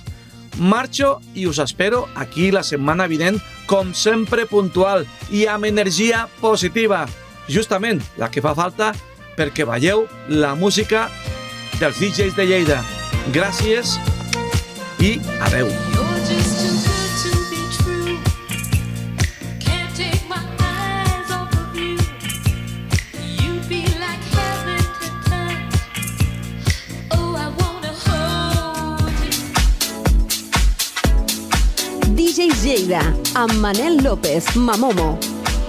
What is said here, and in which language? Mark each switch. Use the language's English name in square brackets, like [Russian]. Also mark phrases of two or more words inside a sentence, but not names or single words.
[Catalan] Marxo i us espero aquí la setmana vinent, com sempre puntual i amb energia positiva. Justament la que fa falta perquè veieu la música dels DJs de Lleida. Gràcies i adeu. [English] You're just too good to be true. Can't take my eyes off of you. You be like heaven to touch. Oh, I wanna hold you. [Catalan] DJs Lleida, amb Manel López, Mamomo.